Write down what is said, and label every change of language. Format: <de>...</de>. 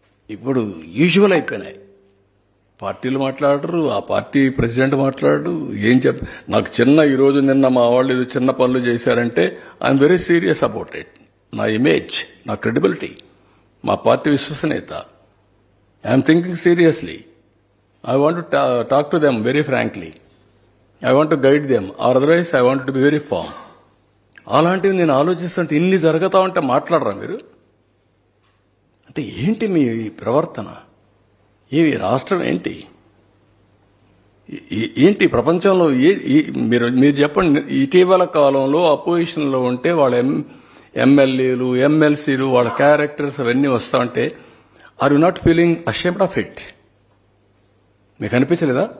<te>ఇప్పుడు యూజువల్ అయిపోయినాయి. పార్టీలు మాట్లాడరు, ఆ పార్టీ ప్రెసిడెంట్ మాట్లాడరు. ఏం నాకు చిన్న ఈ రోజు నిన్న మా వాళ్ళు ఏదో చిన్న పనులు చేశారంటే</te> <en>I'm very serious about it.</en> <te>నా ఇమేజ్, నా క్రెడిబిలిటీ, మా పార్టీ విశ్వసనీయత,</te> <en>I'm thinking seriously. I want to talk to them very frankly. I want to guide them, or otherwise I want to be very firm.</en> <te>అలాంటివి నేను ఆలోచిస్తుంటే ఇన్ని జరుగుతా ఉంటే మాట్లాడరా మీరు? అంటే ఏంటి మీ ప్రవర్తన? ఏవి రాష్ట్రం ఏంటి? ఏంటి ప్రపంచంలో మీరు చెప్పండి. ఇటీవల కాలంలో అపోజిషన్లో ఉంటే వాళ్ళ ఎమ్మెల్యేలు, ఎమ్మెల్సీలు, వాళ్ళ క్యారెక్టర్స్ అవన్నీ వస్తా ఉంటే</te> <en>Are you not feeling ashamed of it?</en> <te>మీకు అనిపించలేదా?</te>